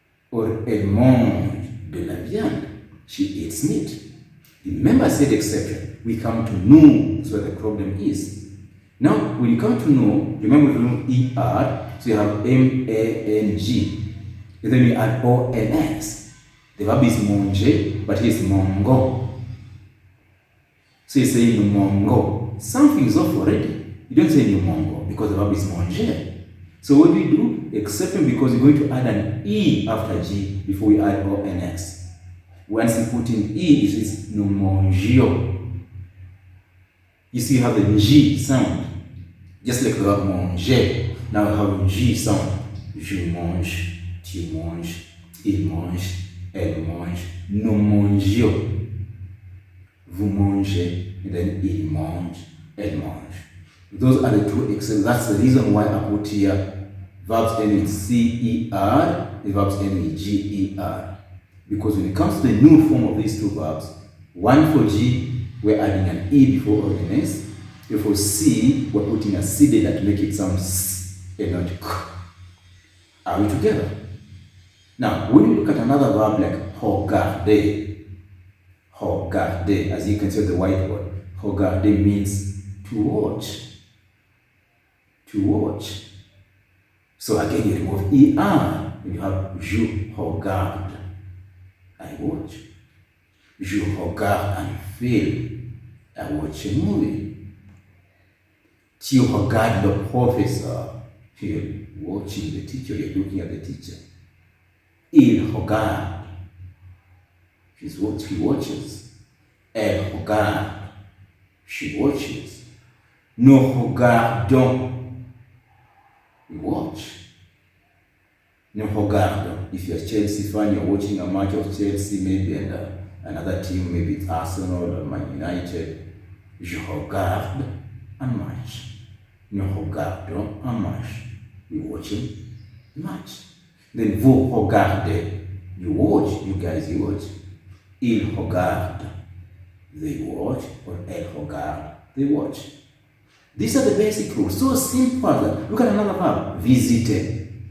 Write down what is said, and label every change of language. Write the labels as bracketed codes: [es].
[fr] Or elle mange de la viande. [en] She eats meat. Remember I said exception. We come to nous, that's where the problem is. Now, when you come to nous, remember we remove ER, so you have M-A-N-G. And then you add O-N-S. The verb is manger, but here is mongo. So you say mongo. Something is off already. You don't say mongo because the verb is manger. So what do we do? Exception because we're going to add an E after G before we add O-N-S. Once you put in E, it is [fr] nous mangions. [en] You see you have the G sound. Just like the verb manger. Now we have G sound. [fr] Je mange, tu manges, il mange, elle mange, nous mangions. Vous mangez, [en] and then [fr] il mange, elle mange. [en] Those are the two exceptions. That's the reason why I put here verbs ending in C-E-R, the verbs ending in G-E-R. Because when it comes to the new form of these two verbs, one for G, we're adding an E before ONS. And for C, we're putting a cedilla to make it sound S and not K. Are we together? Now, when you look at another verb like regarder, regarder, as you can see on the whiteboard, regarder means to watch. To watch. So again, you remove ER, and you have [fr] je regarde. [en] I watch. [fr] Je regarde un film. [en] I watch a movie. [fr] Tu regardes le professeur. [en] You're watching the teacher, you're looking at the teacher. [fr] Il regarde. [en] He watches. [fr] Elle regarde. [en] She watches. [fr] Nous regardons. [en] We watch. [fr] Nous regardons. [en] If you're a Chelsea fan, you're watching a match of Chelsea, maybe, and another team, maybe it's Arsenal or Man United. [fr] Je regarde un match. Nous regardons un match. [en] We're watching the match. Then [fr] vous regardez. [en] You watch. You guys, you watch. [fr] Il regarde. [en] They watch. Or [fr] elle regarde. [en] They watch. These are the basic rules. So simple. Look at another verb. Visiter.